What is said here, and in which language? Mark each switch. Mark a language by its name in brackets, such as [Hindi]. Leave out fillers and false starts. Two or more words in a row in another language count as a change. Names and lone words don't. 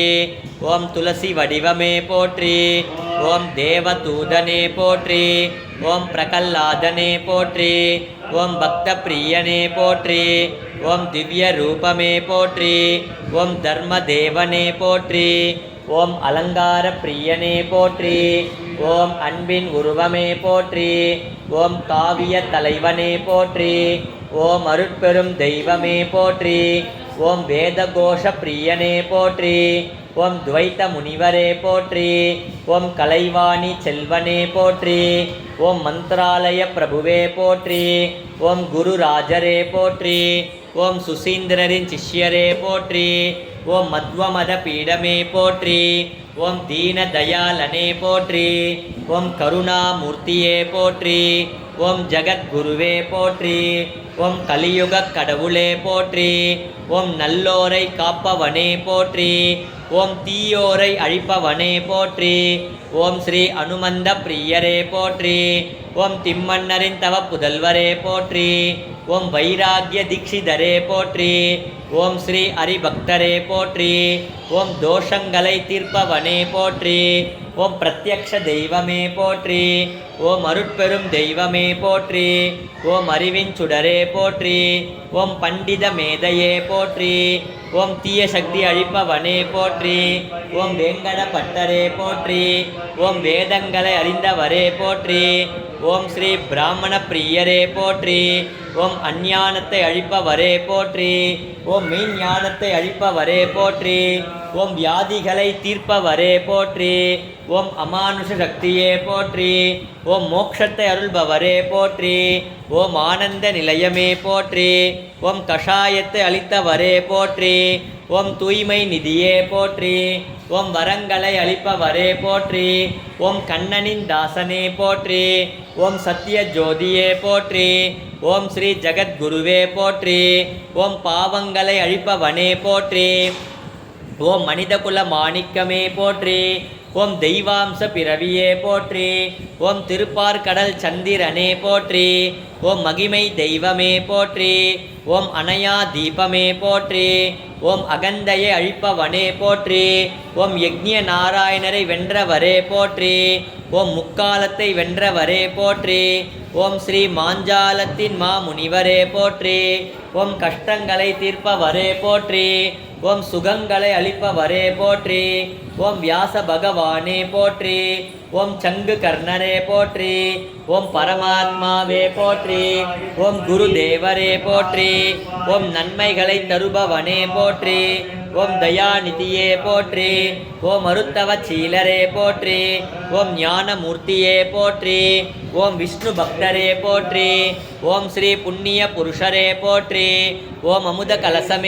[Tamil] ஓம் துளசி வடிவமே போற்றி। ஓம் தேவதூதனே போற்றி। ஓம் பிரகலாதனே போற்றி। ஓம் பக்தப்பிரியனே போற்றி। ஓம் திவ்ய ரூபமே போற்றி। ஓம் தர்மதேவனே போற்றி। ஓம் அலங்கார பிரியனே போற்றி। ओम अன்பின் உருவமே போற்றி। ओम காவிய தலைவனே போற்றி। ओम அருட்பெரும் தெய்வமே போற்றி। ஓம் வேதகோஷ பிரியனே போற்றி। ஓம் த்வைத முனிவரே போற்றி। ஓம் கலைவாணி செல்வனே போற்றி। ஓம் மந்திராலய பிரபுவே போற்றி। ஓம் குருராஜரே போற்றி। ஓம் சுசீந்திரரின் சிஷ்யரே போற்றி। ஓம் மத்வமத பீடமே போற்றி। ஓம் தீன தயாளனே போற்றி। ஓம் கருணாமூர்த்தியே போற்றி। ஓம் ஜகத்குருவே போற்றி। ஓம் கலியுக கடவுளே போற்றி। ओम நல்லோரை காப்பவனே போற்றி। ओम தீயோரை அழிப்பவனே போற்றி। ஓம் ஸ்ரீ அனுமந்த பிரியரே போற்றி। ओम திம்மன்னரின் தவ புதல்வரே போற்றி। ओम வைராகிய தீட்சிதரே போற்றி। ஓம் ஸ்ரீ ஹரிபக்தரே போற்றி। ओम தோஷங்களை தீர்ப்பவனே போற்றி। ஓம் பிரத்யக்ஷ தெய்வமே போற்றி। ओम அருட்பெரும் தெய்வமே போற்றி। ओम அறிவின் சுடரே போற்றி। ओम பண்டித மேதையே போற்றி। ओम தீய சக்தி அழிப்பவனே போற்றி। ओम வேங்கட பட்டரே போற்றி। ओम வேதங்களை அறிந்தவரே போற்றி। ஓம் ஸ்ரீ பிராமண பிரியரே போற்றி। ओम அஞ்ஞானத்தை அழிப்பவரே போற்றி। ओम மெய்ஞானத்தை அழிப்பவரே போற்றி। ओम வியாதிகளை தீர்ப்பவரே போற்றி। ओम அமானுஷ சக்தியே போற்றி। ओम மோட்சத்தை அருள்பவரே போற்றி। ओम ஆனந்த நிலையமே போற்றி। ओम கஷாயத்தை அளித்தவரே போற்றி। ओम தூய்மை நிதியே போற்றி। ओम வரங்களை அளிப்பவரே போற்றி। ओम கண்ணனின் தாசனே போற்றி। ओम சத்திய ஜோதியே போற்றி। ஓம் ஸ்ரீ ஜகத்குருவே போற்றி। ओम பாவங்களை அழிப்பவனே போற்றி। ओम மனிதகுல மாணிக்கமே போற்றி। ओम தெய்வாம்ச பிறவியே போற்றி। ओम திருப்பார்கடல் சந்திரனே போற்றி। ओम மகிமை தெய்வமே போற்றி। ओम அணையா தீபமே போற்றி। ओम அகந்தையை அழிப்பவனே போற்றி। ओम யக்ஞ நாராயணரை வென்றவரே போற்றி। ओम முக்காலத்தை வென்றவரே போற்றி। ஓம் ஸ்ரீ மாஞ்சாலத்தின் மாமுனிவரே போற்றி। ओम கஷ்டங்களை தீர்ப்பவரே போற்றி। ओम சுகங்களை அளிப்பவரே போற்றி। ஓம் வியாச பகவானே போற்றி। ஓம் சங்கு கர்ணரே போற்றி, ஓம் பரமாத்மாவே போற்றி, ஓம் குருதேவரே போற்றி, ஓம் நன்மைகளை தருபவனே போற்றி, ஓம் தயாநிதியே போற்றி, ஓம் அருத்தவ சீலரே போற்றி, ஓம் ஞானமூர்த்தியே போற்றி, ஓம் விஷ்ணு பக்தரே போற்றி, ஓம் ஸ்ரீ புண்ணிய புருஷரே போற்றி, ஓம் அமுத கலசமே